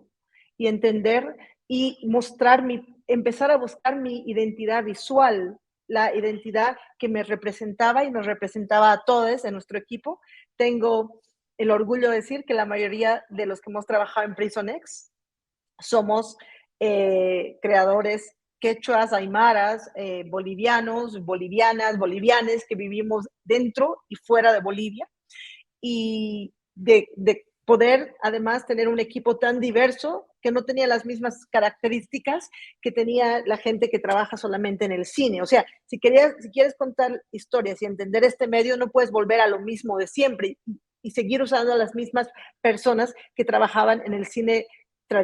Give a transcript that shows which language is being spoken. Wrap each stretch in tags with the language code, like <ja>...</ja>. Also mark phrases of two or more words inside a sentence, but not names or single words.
<es>Y entender y mostrar empezar a buscar mi identidad visual, la identidad que me representaba y nos representaba a todos en nuestro equipo. Tengo el orgullo de decir que la mayoría de los que hemos trabajado en Prison X somos creadores quechuas, aymaras, bolivianos, bolivianas, bolivianes que vivimos dentro y fuera de Bolivia, y de poder además tener un equipo tan diverso que no tenía las mismas características que tenía la gente que trabaja solamente en el cine. O sea, si quieres contar historias y entender este medio, no puedes volver a lo mismo de siempre y seguir usando a las mismas personas que trabajaban en el cine tradicional.</es>